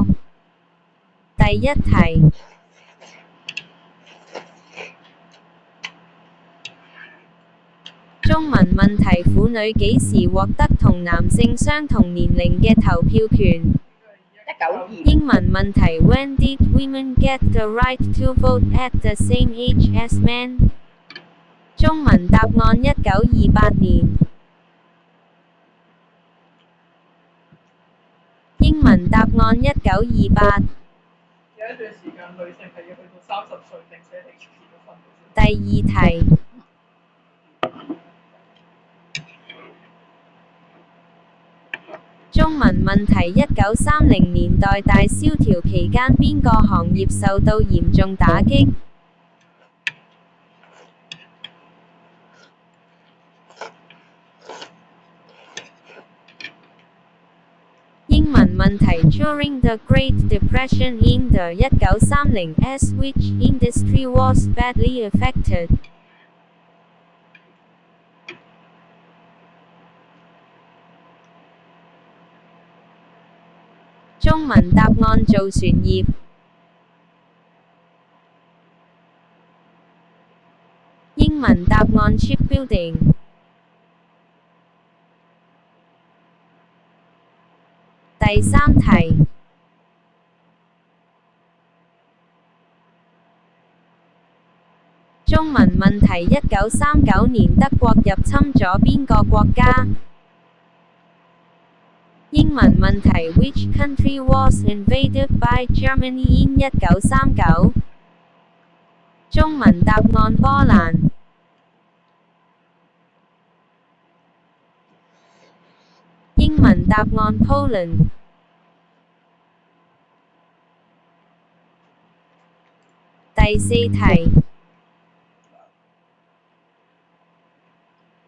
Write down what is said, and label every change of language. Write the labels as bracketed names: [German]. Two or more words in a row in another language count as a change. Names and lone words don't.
[Cantonese] 第一題。中文問題婦女幾時獲得同男性相同年齡嘅投票權？英文問題 [English] When did women get the right to vote at the same age as men？ [Cantonese] 中文答案1928年。英文答案1928。有一段時間女性係要去到30歲並且係結咗婚。第二題。中文問題1930年代大蕭條期間邊個行業受到嚴重打擊？英文問題 [English] During the Great Depression in the 1930s which industry was badly affected？ [Cantonese] 中文答案造船業。英文答案 shipbuilding。第三題。中文問題1939年德國入侵咗邊個國家？英文問題 [English] Which country was invaded by Germany in 1939？ [Cantonese] 中文答案波蘭。英文答案 Poland。第四題。